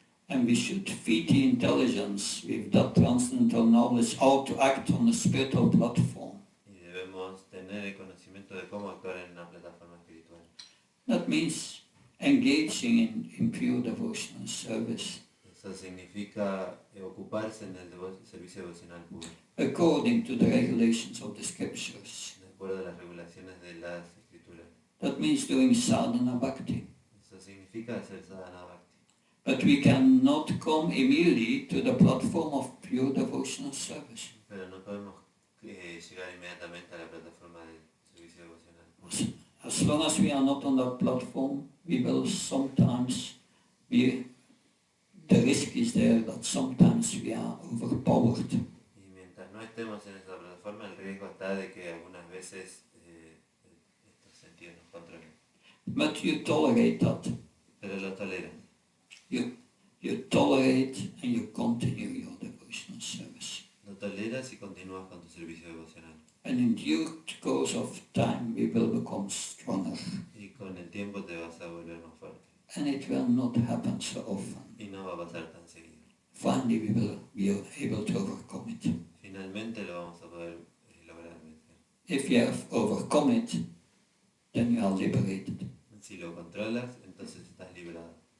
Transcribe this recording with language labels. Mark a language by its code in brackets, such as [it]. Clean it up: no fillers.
[en] And we should feed the intelligence with that transcendental knowledge how to act on a spiritual platform. [es] Y debemos tener el conocimiento de cómo actuar en una plataforma espiritual. [en] That means engaging in pure devotional service [es] Eso significa ocuparse en el servicio devocional puro, [en] according to the regulations of the scriptures. [es] de acuerdo a las regulaciones de las escrituras. [en] That means doing sadhana bhakti. [es] Eso significa hacer sadhana bhakti. [en] But we cannot come immediately to the platform of pure devotional service. [es] Pero no podemos llegar inmediatamente a la plataforma del servicio devocional puro. [en] as long as we are not on that platform, we will sometimes be, the risk is there that sometimes we are overpowered. [es] Y mientras no estemos en esa plataforma, el riesgo está de que algunas veces estos sentidos nos controlen. [en] But you tolerate that. [es] Pero lo toleran. [en] You tolerate and you continue your devotional service. [es] Lo toleras y continúas con tu servicio devocional. [en] And in due course of time we will become stronger. [es] Y con el tiempo te vas a volver más fuerte. [en] And it will not happen so often. [es] Y no va a pasar tan seguido. [en] Finally we will be able to overcome it. [es] Finalmente lo vamos a poder lograr vencer. [en] If you have overcome it, then you are liberated. [es] Si lo controlas, entonces estás liberado.